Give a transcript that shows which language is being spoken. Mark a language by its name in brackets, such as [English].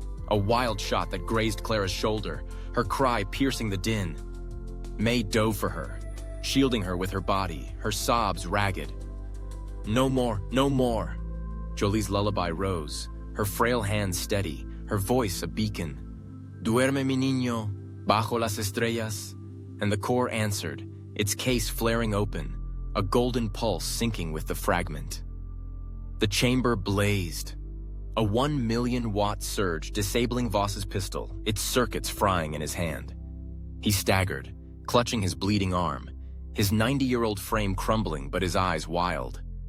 [English] A wild shot that grazed Clara's shoulder, her cry piercing the din. May dove for her, shielding her with her body, her sobs ragged. "No more, no more." Jolie's lullaby rose, her frail hands steady, her voice a beacon. [Spanish] "Duerme mi niño, bajo las estrellas." [English] And the core answered, its case flaring open, a golden pulse syncing with the fragment. The chamber blazed. A 1 million-watt surge disabling Voss's pistol, its circuits frying in his hand. He staggered, clutching his bleeding arm, his 90-year-old frame crumbling but his eyes wild.